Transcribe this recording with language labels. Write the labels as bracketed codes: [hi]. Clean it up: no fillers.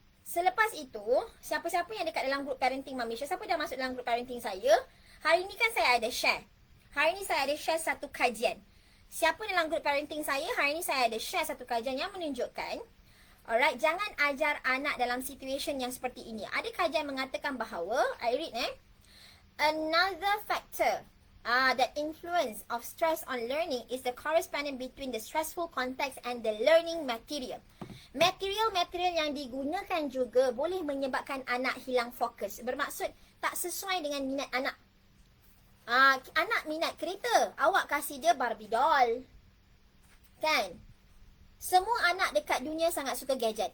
[ms] Selepas itu, siapa-siapa yang dekat dalam grup parenting Mami Syah, siapa dah masuk dalam grup parenting saya, hari ni kan saya ada share. Hari ni saya ada share satu kajian. Siapa dalam grup parenting saya, hari ni saya ada share satu kajian yang menunjukkan, [en] alright, [ms] jangan ajar anak dalam situasi yang seperti ini. Ada kajian mengatakan bahawa, [en] I read another factor that influence of stress on learning is the correspondence between the stressful context and the learning material. [ms] Material yang digunakan juga boleh menyebabkan anak hilang fokus. Bermaksud tak sesuai dengan minat anak. Anak minat kereta, awak kasih dia Barbie doll. Kan? Semua anak dekat dunia sangat suka gadget.